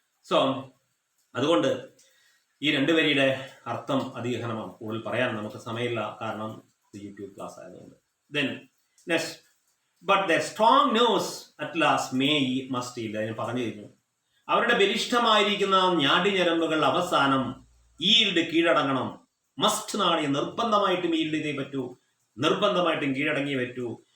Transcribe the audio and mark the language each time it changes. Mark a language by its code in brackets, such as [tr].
[ml] So അതുകൊണ്ട് ഈ 2 വരിയുടെ അർത്ഥം അതിഗഹനമാണ്. കൂടുതൽ പറയാൻ നമുക്ക് സമയമില്ല, കാരണം യൂട്യൂബ് ക്ലാസ് ആയതുകൊണ്ട്. [en] Then next, but their strong nose at last must yield. [ml] അതിന് പറഞ്ഞു കഴിഞ്ഞു. അവരുടെ ബലിഷ്ഠമായിരിക്കുന്ന ഞാടിഞരമ്പുകൾ അവസാനം ഈൽഡ് കീഴടങ്ങണം. മസ്റ്റ് നാണ്, നിർബന്ധമായിട്ടും ഈൽഡ് ചെയ്തേ പറ്റൂ, നിർബന്ധമായിട്ടും കീഴടങ്ങിയേ പറ്റൂ.